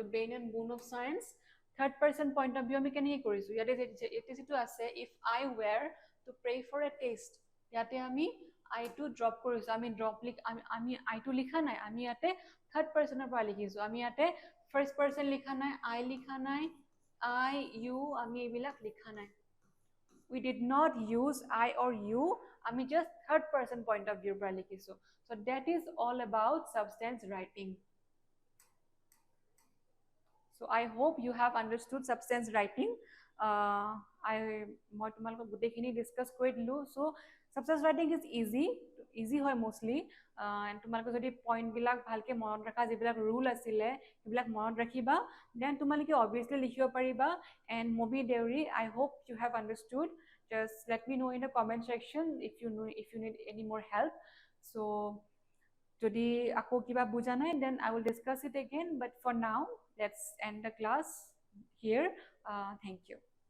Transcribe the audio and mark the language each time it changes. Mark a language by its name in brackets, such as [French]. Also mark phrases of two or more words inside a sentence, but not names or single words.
[English] bane and boon of science third person point of view [Assamese] আমি কেনেকৈ কৰিছো ইয়াতে যিটো আছে [English] if I were to pray for a test [Assamese] ইয়াতে আমি আইটো ড্ৰপ কৰিছো আমি ড্ৰপ আমি আইটো লিখা নাই আমি ইয়াতে [English] third person's [Assamese] পৰা লিখিছো আমি ইয়াতে [English] first person [Assamese] লিখা নাই আই লিখা নাই [English] I you [Assamese] আমি এইবিলাক লিখা নাই [English] we did not use I or you [Assamese] আমি [English] just third person point of view [Assamese] পৰা লিখিছো [English] so that is all about substance writing so I hope you have understood substance writing [Assamese] মই তোমালোকক গোটেইখিনি ডিসকাস কৰি দিলো [English] so substance writing is easy [Assamese] হয় mostly তোমালোকে যদি পইণ্ট বিলাক ভালকে মনত ৰাখা যিবিলাক ৰুল আছিলে সেইবিলাক মনত ৰাখিবা দেন তোমালোকে obviously লিখিব পাৰিবা [English] and Mobi Deori I hope you have understood just let me know in the comment section if you need any more help so [Assamese] যদি আকৌ কিবা বুজা নাই [English] then I will discuss it again but for now let's end the class here thank you